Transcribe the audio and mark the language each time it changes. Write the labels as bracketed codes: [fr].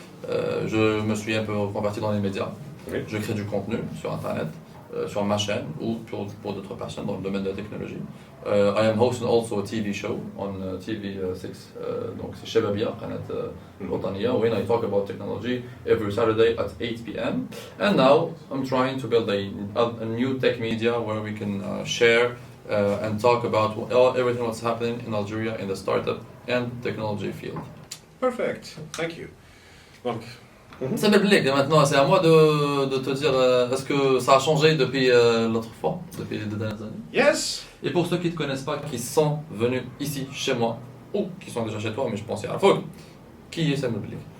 [fr] Je me suis un peu converti dans les médias. Oui. Je crée du contenu sur Internet. Sur ma chaîne ou pour d'autres personnes dans le domaine de la technologie. [en] I am hosting also a TV show on TV6, [fr] donc c'est [en] Shababia, قناة الوطنية, when I talk about technology every Saturday at 8 p.m. And now I'm trying to build a new tech media where we can share and talk about everything what's happening in Algeria in the startup and technology field. Perfect, thank you. [fr] Donc, Samir Bellik, maintenant c'est à moi de te dire, est-ce que ça a changé depuis l'autre fois, depuis les 2 dernières années? [en] Yes. [fr] Et pour ceux qui ne te connaissent pas, qui sont venus ici, chez moi, ou qui sont déjà chez toi, mais je pense à la fois, qui est Samir Bellik?